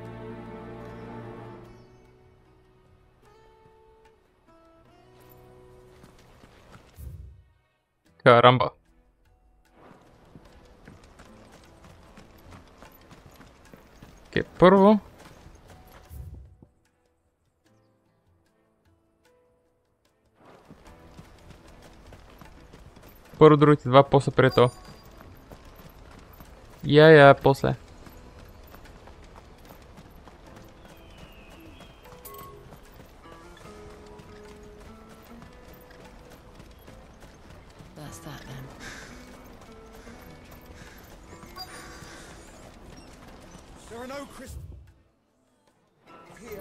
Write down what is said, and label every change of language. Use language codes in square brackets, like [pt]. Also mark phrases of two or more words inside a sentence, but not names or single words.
[bg] Caramba. Ok, prvo. Първо другите два, после преди това. После. [en] That's that then. There are no crystals here.